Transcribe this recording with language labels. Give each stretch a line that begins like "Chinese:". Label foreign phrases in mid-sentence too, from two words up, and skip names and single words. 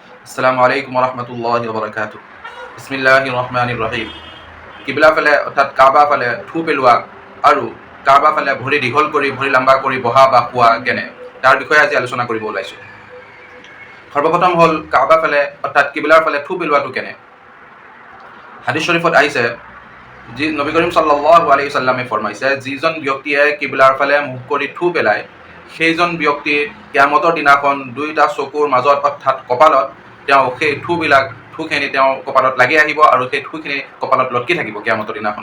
Arabic: السلام عليكم رحمة الله وبركاته. بسم الله الرحمن الرحيم.
Assamese: কিবলা ফালে অৰ্থাৎ কাবা ফালে থু পেলোৱা আৰু কাবা ফালে ভৰি দীঘল কৰি ভৰি লম্বা কৰি বহা বা শোৱা কেনে, তাৰ বিষয়ে আজি আলোচনা কৰিব ওলাইছোঁ। সৰ্বপ্ৰথম হ'ল কাবা ফালে অৰ্থাৎ কিবলাৰ ফালে থু পেলোৱাটো কেনে। হাদিছ শৰীফত আহিছে, যি নবী কৰিম
Arabic: صلى الله عليه وسلم
Assamese: ফৰমাইছে, যিজন ব্যক্তিয়ে কিবলাৰ ফালে মুখ কৰি থু পেলায় সেইজন ব্যক্তি কিয়ামতৰ দিনাখন দুয়োটা চকুৰ মাজত অৰ্থাৎ কপালত তেওঁ সেই থুখিনি তেওঁ কপালত লাগি আহিব আৰু সেই থুখিনি কপালত লটকি থাকিব কিয়ামতৰ দিনাখন।